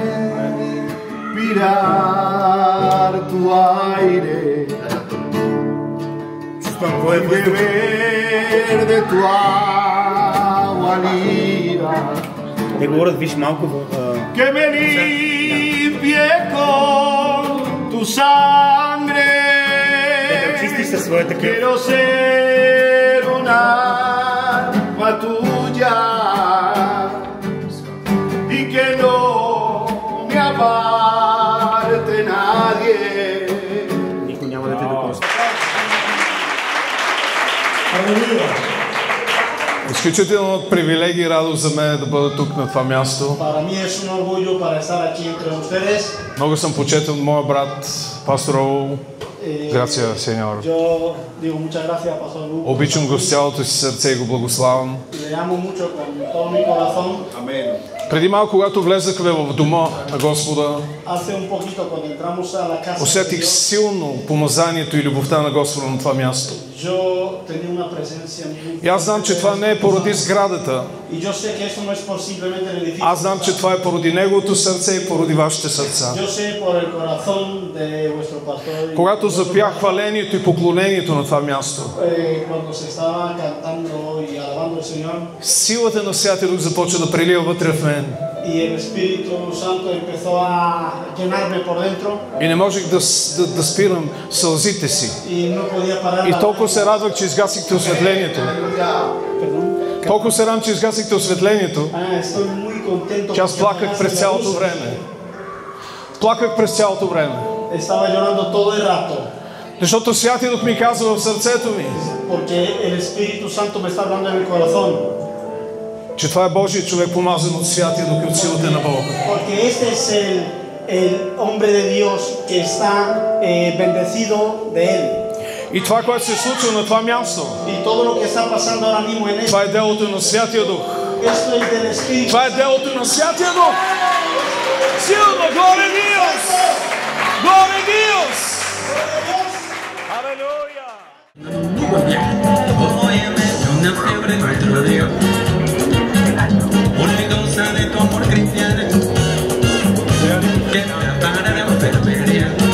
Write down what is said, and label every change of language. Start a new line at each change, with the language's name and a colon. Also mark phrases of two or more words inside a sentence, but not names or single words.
Spanish: Respirar tu aire beber de tu agua viva,
Bulgarian: Те говорят, виж малко
Spanish: que me limpie con tu sangre.
Bulgarian: чисти със своята кръв.
Spanish: Quiero ser un alma tuya y que no me aparte nadie.
Bulgarian: Никой няма да те докосне. Изключително привилегия и радост за мен да бъда тук на това място.
Spanish: Para mí es un orgullo para estar aquí entre ustedes.
Bulgarian: Много съм почетен от моя брат, пастор Раул.
Spanish: Gracias, Señor. Yo digo muchas gracias, Pastor Hugo.
Bulgarian: Обичам го с цялото си сърце и го благославям.
Spanish: Le amo mucho con todo mi corazón.
Bulgarian: Преди малко, когато влезахме в дома на Господа,
Spanish: Hace un poquito cuando entramos a la casa de
Bulgarian: усетих
Spanish: Dios,
Bulgarian: силно помазанието и любовта на Господа на това място.
Spanish: yo tenía una presencia muy
Bulgarian: И аз знам, че това не е поради сградата.
Spanish: Y yo sé que eso no es por simplemente el edificio.
Bulgarian: Аз знам, че това е поради Неговото сърце и поради вашите сърца.
Spanish: Yo sé por el corazón de vuestro pastor.
Bulgarian: Когато запях хвалението и поклонението на това място,
Spanish: Cuando se estaba cantando y alabando al Señor,
Bulgarian: силата на Святия Дух започва да прелива вътре в мен.
Spanish: y el Espíritu Santo empezó a llenarme por dentro.
Bulgarian: И не можех да спирам сълзите си.
Spanish: Y no podía parar.
Bulgarian: И толкова се радвах, че изгасихте осветлението. Толкова се радвам, че изгасихте осветлението,
Spanish: Estoy muy contento.
Bulgarian: че аз плаках през цялото време. Плаках през цялото време.
Spanish: Estaba llorando todo el rato.
Bulgarian: Защото Святия Дух ми казва в сърцето ми,
Spanish: Porque el Espíritu Santo me está hablando en mi corazón.
Bulgarian: че това е Божий човек, помазан от Святия Дух и от силата на Бога.
Spanish: Porque este es el hombre de Dios que está bendecido de él.
Bulgarian: И това, което се случва на това място,
Spanish: Y todo lo que está pasando ahora mismo en
Bulgarian: това е делото на Святия Дух.
Spanish: esto es del Espíritu.
Bulgarian: Това е делото на Святия Дух. Силно, горе Диос! Горе Диос! Алелуя!
Spanish: Óyeme, una fiebre nuestro Dios, olvidosa de tu amor cristiano, que no la para de enfermería.